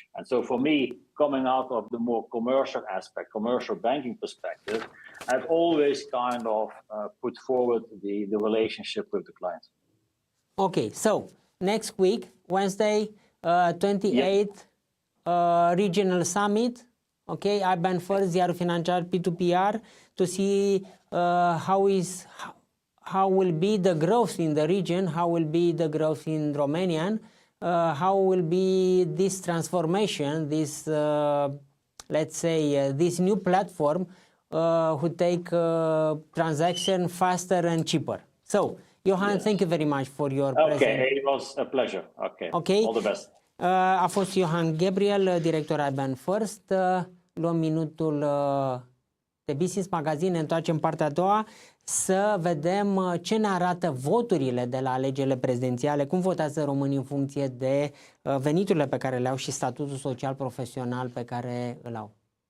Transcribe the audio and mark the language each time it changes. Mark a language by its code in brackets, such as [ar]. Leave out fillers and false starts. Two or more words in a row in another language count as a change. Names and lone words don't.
[en] And so for me, coming out of the more commercial aspect, commercial banking perspective, I've always kind of put forward the relationship with the clients. Okay, so next week, Wednesday, 28th, regional summit. Okay, iBanFirst, [ro] ziarul financiar [en] P2PR, to see how will be the growth in the region, how will be the growth in Romanian, how will be this transformation, this let's say this new platform who take transaction faster and cheaper. So Johan, thank you very much for your presence. Okay, it was a pleasure. Okay. All the best. [ro] A fost Johan GABRIELS, director iBanFirst. Luăm minutul de Business Magazine, ne întoarcem în partea a doua să vedem ce ne arată voturile de la alegerile prezidențiale, cum votează românii în funcție de veniturile pe care le au și statutul social profesional pe care îl au.